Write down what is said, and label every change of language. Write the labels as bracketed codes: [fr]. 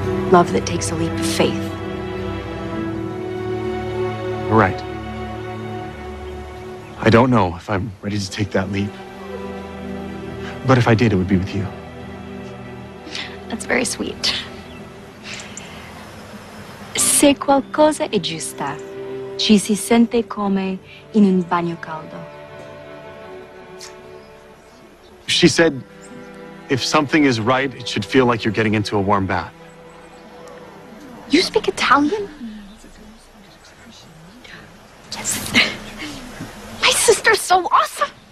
[en] Love that takes a leap of faith. You're right. I don't know if I'm ready to take that leap. But if I did, it would be with you. That's very sweet. [it] Se qualcosa è giusta, ci si sente come in un bagno caldo. [en] She said, if something is right, it should feel like you're getting into a warm bath. You speak Italian? Yes. My sister's so awesome.